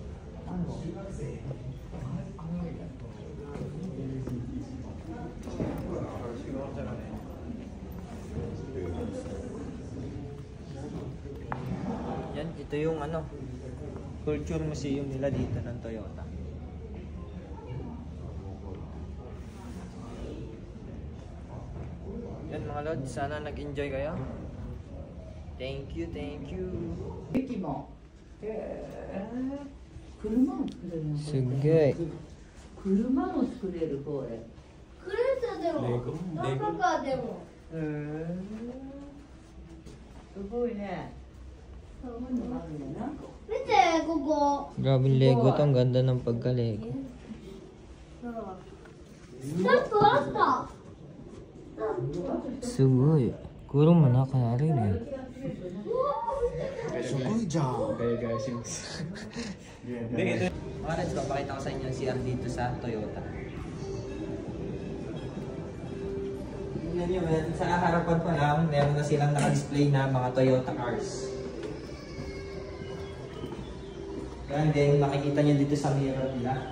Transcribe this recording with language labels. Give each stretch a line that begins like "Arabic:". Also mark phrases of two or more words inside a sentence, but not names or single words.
Filipino: Yan, ito yung ano,
English: culture museum
Filipino: nila dito ng Toyota. Yan mga lods, sana nag-enjoy kayo.
English: Thank you, thank you.
Japanese: 駅も車も作れるのすっげえ。車も作れるこれクレーターでもダンプカーでもすごいねそういうのがあるんだな見てここ
Filipino: Grabing Lego to, ang ganda ng pagka-Lego.
Japanese: スタンプあったすごい。車も中にあるね。すごいじゃん。
Filipino: Mga lods, papakita ko sa inyo si dito sa Toyota. Tingnan nyo, sa harapan pa lang, meron na silang naka-display na mga Toyota cars.
English: And then,
Filipino: makikita nyo dito sa mirror nila.